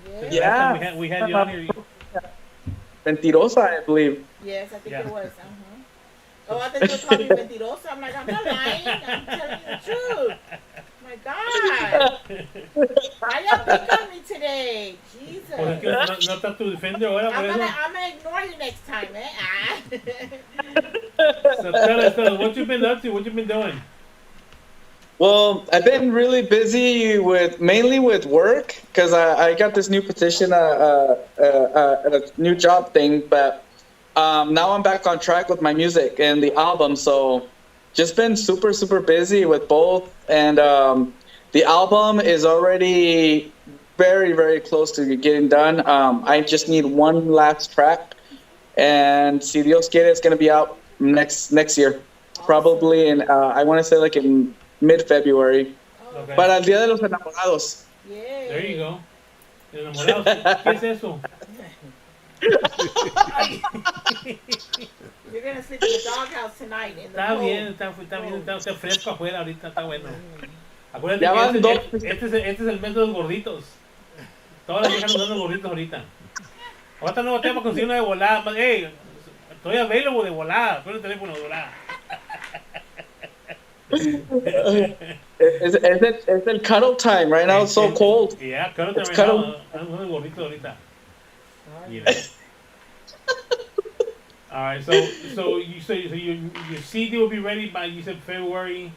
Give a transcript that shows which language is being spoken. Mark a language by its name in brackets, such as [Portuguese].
[English] Yeah. We had you on here. Mentirosa, I believe. Yes, I think it was. Oh, I thought you were calling me mentirosa. I'm like, I'm not lying. I'm telling you the truth. My God. Why y'all pick on me today? Jesus. [Spanish] No estás tu defender ahora por eso. [English] I'm gonna ignore you next time, eh? So tell us, what you been up to? What you been doing? Well, I've been really busy mainly with work because I got this new position, a new job thing, but now I'm back on track with my music and the album, so just been super, super busy with both, and the album is already very, very close to getting done. I just need one last track, and [Spanish] si Dios quiere, [English] it's going to be out next year, probably in, I want to say like in mid-February, [Spanish] para el Día de los Enamorados. [English] Yeah. There you go. [Spanish] Enamorados, ¿qué es eso? [English] You're gonna sleep in the doghouse tonight. [Spanish] Está bien, está fresco afuera ahorita, está bueno. Acuérdate que este es el mes de los gorditos. Todas las viejas nos dan los gorditos ahorita. Ahorita no tenemos que conseguir una de volada. Hey, estoy available de volada. Pon el teléfono de volada. [English] It's el cuddle time right now. It's so cold. Yeah, cuddle time right now. I'm [Spanish] unos gorditos ahorita. [English] You know. All right, so your CD will be ready by, you said, February.